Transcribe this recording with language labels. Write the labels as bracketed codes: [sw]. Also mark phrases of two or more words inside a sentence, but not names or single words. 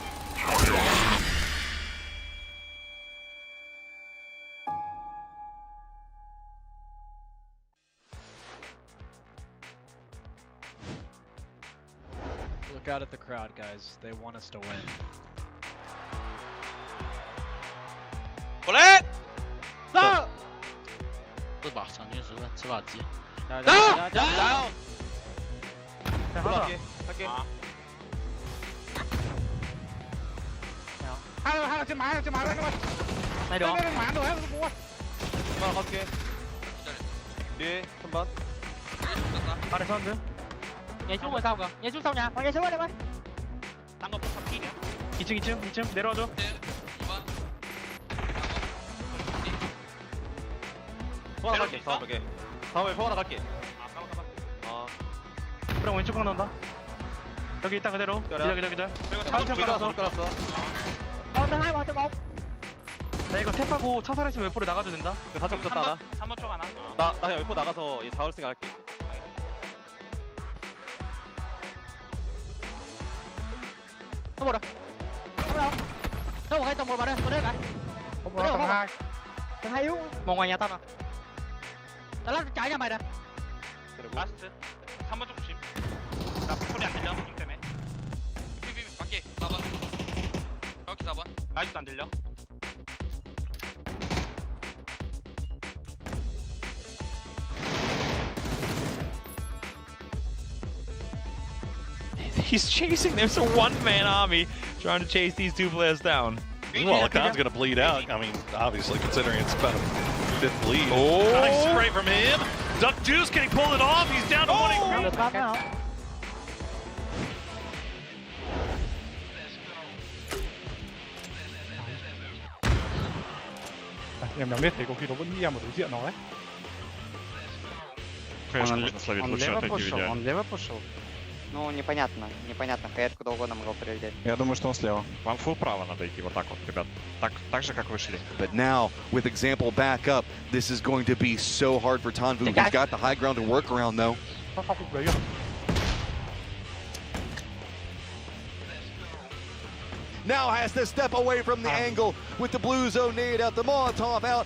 [en] Look out at the crowd, guys. They want us to win. Bullet! No! [zh] 这把场均10分，吃把鸡。 [en] Down! [vi] Này được. Đi, không bắn. [ko] 얘 죽은 거 싸우고. 얘 죽 싸우냐? 얘 죽어야 돼, 봐. 딴거 잡히냐? 2층 내려와줘. 포 하나 갈게, 다음에 포 하나 갈게. 그럼 왼쪽 강 나온다. 여기 있다 그대로. 기다려. 다음 깔았어. 가운데 하나 맞아 봐. 나 이거 탭하고 차 살아있으면 웨포를 나가도 된다. 다쳐 붙었다, 3번 쪽 하나. 나 그냥 웨포 나가서 얘 잡을 생각 할게. [vi] Không một đâu. Đâu một cái tầng 1 vào đây, vào đây cả. Không một tầng 2. Tầng 2 yếu. Một ngoài nhà tao nè. Tao lát chạy ra mày nè. [ko] 라스트 3번 쪽 조심. 나 소리 안 들려. 핑 때문에. 밖에 4번. 여기 4번. 아직도 안 들려. [en] He's chasing. There's a one-man army trying to chase these two players down. Well, Khan's going to bleed out. I mean, obviously, considering it's about a fifth bleed. Oh! Nice spray from him. Duck Juice, can he pull it off? He's down to 1 HP. [vi] Em đang biết thì có khi nó vẫn nghĩ em ở đối diện nó đấy. [ru] Он лево пошел? Ну, непонятно. Непонятно, Хейр куда угодно могла прилететь. Я думаю, что он слева. Вам фул право надо идти вот так вот, ребят. Так же, как вы шли. [en] But now, with example back up, this is going to be so hard for Tanvu. He's got the high ground to work around, though. Now has to step away from the angle with the blue zone nade out, the Molotov out.